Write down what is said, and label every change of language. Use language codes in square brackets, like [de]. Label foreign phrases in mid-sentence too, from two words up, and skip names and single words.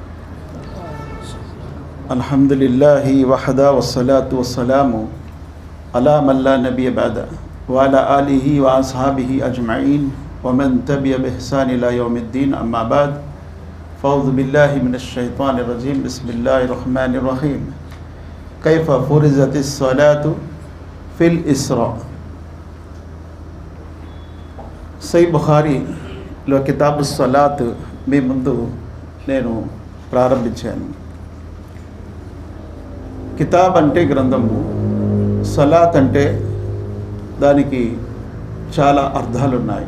[ar] الحمد لله وحده والصلاة والسلام على من لا نبي بعده وعلى آله وأصحابه أجمعين ومن تبع بإحسان إلى يوم الدين. أما بعد فأعوذ بالله من الشيطان الرجيم. بسم الله الرحمن الرحيم. كيف فرضت الصلاة في الإسراء. [te] సహీ బుఖారీలో కితాబు సలాత్ మీ ముందు నేను ప్రారంభించాను. కితాబ్ అంటే గ్రంథము, సలాత్ అంటే దానికి చాలా అర్థాలు ఉన్నాయి.